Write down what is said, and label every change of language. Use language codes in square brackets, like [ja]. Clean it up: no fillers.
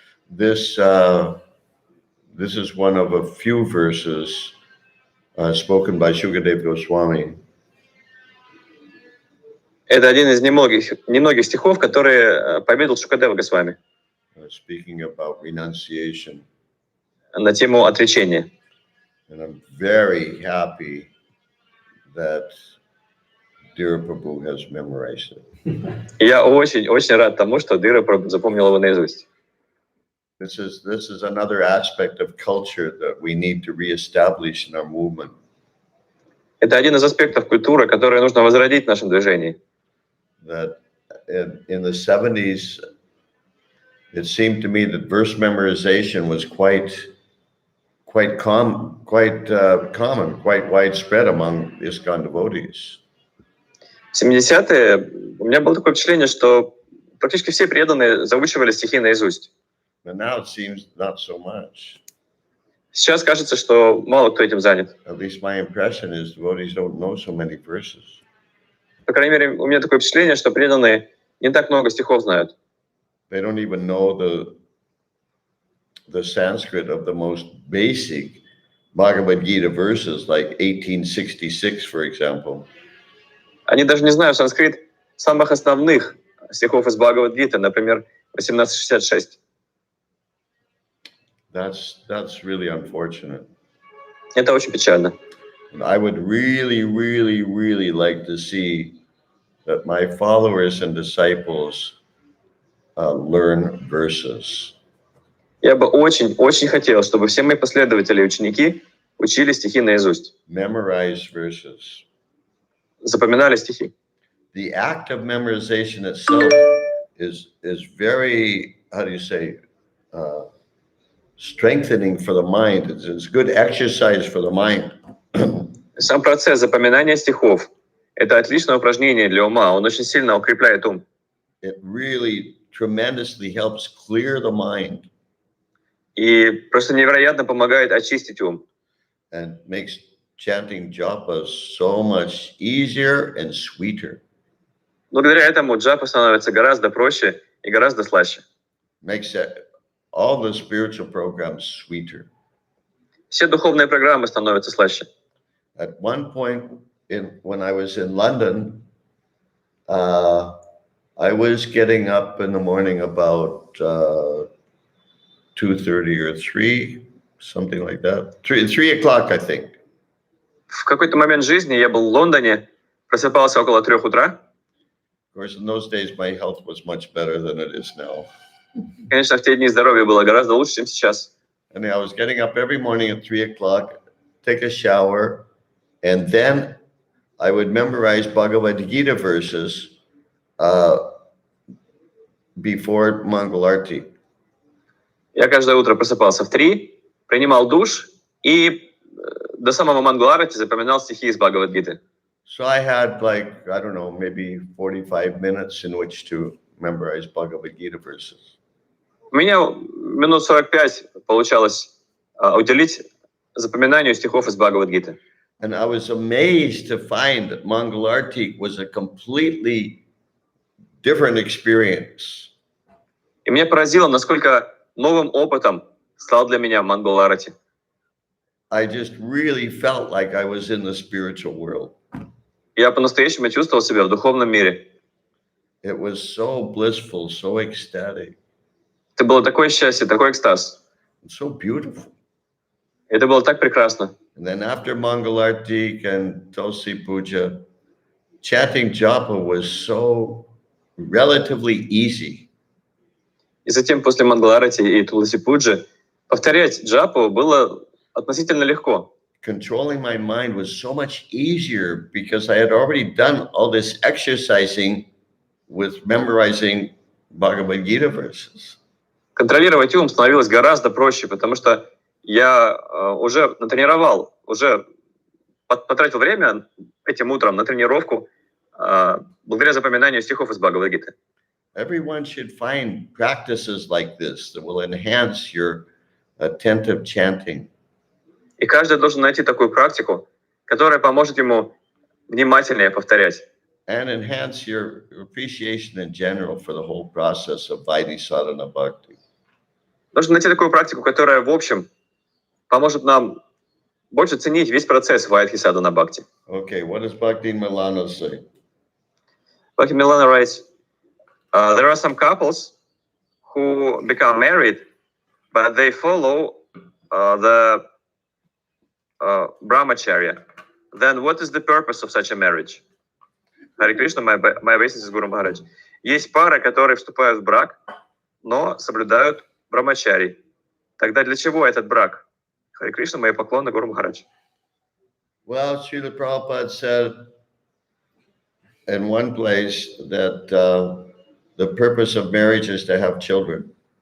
[en] This is one of a few verses spoken by Shukadev Goswami. [ru] Это один из немногих стихов, которые поведал Шукадева Госвами [en] Speaking about renunciation. [ru] на тему отречения. [en] And I'm very happy that Dhira Prabhu has memorized it. [ru] И я очень рад тому, что Дира запомнил его наизусть. [en] This is another aspect of culture that we need to reestablish in our movement. [ru] Это один из аспектов культуры, который нужно возродить в нашем движении. [en] That in the 70s, it seemed to me that verse memorization was quite common, quite widespread among ISKCON devotees. [ru] В 70-е у меня было такое впечатление, что практически все преданные заучивали стихи наизусть. [en] But now it seems not so much. [ru] Сейчас кажется, что мало кто этим занят. [en] At least my impression is devotees don't know so many verses. [ru] По крайней мере, у меня такое впечатление, что преданные не так много стихов знают. [en] They don't even know the Sanskrit of the most basic Bhagavad Gita verses, like 1866, for example. [ru] Они даже не знают санскрит самых основных стихов из Бхагавад-гиты, например, 1866. [en] That's really unfortunate. [ru] Это очень печально. [en] And I would really, really, really like to see that my followers and disciples learn verses. [ru] Я бы очень хотел, чтобы все мои последователи и ученики учили стихи наизусть. [en] Memorize verses. [ru] Запоминали стихи. [en] The act of memorization itself is very, how do you say, strengthening for the mind. It's good exercise for the mind. [ru] Сам процесс запоминания стихов — это отличное упражнение для ума. Он очень сильно укрепляет ум. [en] It really tremendously helps clear the mind. [ru] И просто невероятно помогает очистить ум. [en] And makes chanting japas so much easier and sweeter. [ru] Благодаря этому джапа становится гораздо проще и гораздо слаще. [en] Makes all the spiritual programs sweeter. [ru] Все духовные программы становятся слаще. [en] At one point, when I was in London, I was getting up in the morning about 2:30 or 3, something like that. 3 o'clock, I think. [ru] В какой-то момент жизни я был в Лондоне, просыпался около 3 утра. [en] Of course, in those days, my health was much better than it is now. [ru] Конечно, в те дни здоровье было гораздо лучше, чем сейчас. [en] And I was getting up every morning at 3 o'clock, take a shower, and then I would memorize Bhagavad Gita verses before Mongol Arti. [ru] Я каждое утро просыпался в 3, принимал душ и до самого Мангаларати запоминал стихи из Бхагавад-гиты. [en] So I had like, I don't know, maybe 45 minutes in which to memorize Bhagavad Gita verses. [ru] У меня минут 45 получалось уделить запоминанию стихов из Бхагавад-гиты. [en] And I was amazed to find that Mongol Arti was a completely different experience. [ru] И меня поразило, насколько новым опытом стал для меня Мангаларати. [en] I just really felt like I was in the spiritual world. [ru] Я по-настоящему чувствовал себя в духовном мире. [en] It was so blissful, so ecstatic, [ru] Это было такое счастье, такой экстаз. [en] and so beautiful. [ru] Это было так прекрасно. [en] And then after Mongol Arti and Tulsi Puja, chanting japa was so relatively easy. [ru] И затем после Мангаларати и Туласи Пуджи повторять джапу было относительно легко. [en] Controlling my mind was so much easier because I had already done all this exercising with memorizing Bhagavad Gita verses. [ru] Контролировать ум становилось гораздо проще, потому что я уже натренировал, уже потратил время этим утром на тренировку благодаря запоминанию стихов из Бхагавад-гиты. [en] Everyone should find practices like this that will enhance your attentive chanting. [ru] И каждый должен найти такую практику, которая поможет ему внимательнее повторять. [en] And enhance your appreciation in general for the whole process of Vaidhi Sadhana Bhakti. [ru] Нужно найти такую практику, которая, в общем, поможет нам больше ценить весь процесс Вайдхи Садхана Бхакти. [en] Okay, what does Bhakti Milana say? Bhakti Milana writes, there are some couples who become married, but they follow the brahmacharya. Then what is the purpose of such a marriage? Харе Кришна, my obeisance is Guru Maharaj. [ru] Есть пары, которые вступают в брак, но соблюдают брамачари. Тогда для чего этот брак? Харе Кришна, мои поклоны Гуру Махарадж. [en] Well, Srila Prabhupada said in one place that the purpose of marriage is to have children.